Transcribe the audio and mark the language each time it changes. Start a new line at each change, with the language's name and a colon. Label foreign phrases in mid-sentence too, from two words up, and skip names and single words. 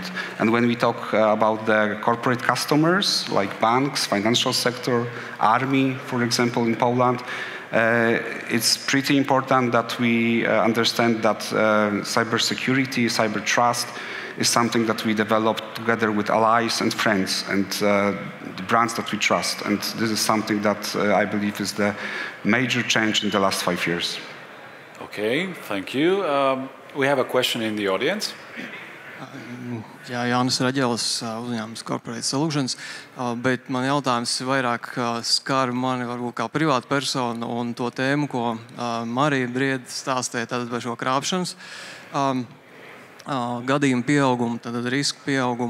English: And when we talk about the corporate customers, like banks, financial sector, army, for example, in Poland, it's pretty important that we understand that cybersecurity, cyber trust is something that we develop together with allies and friends and the brands that we trust. And this is something that I believe is the major change in the last 5 years. Okay, thank you. We have a question in the audience.
Latvian: Jā, Jānis Raģelis, uzņēmums Corporate Solutions, bet man jautājums vairāk skar mani varbūt kā privāta persona un to tēmu, ko Marija Brieda stāstīja tātad par šo krāpšanas gadījumu pieaugumu, tātad risku pieaugumu.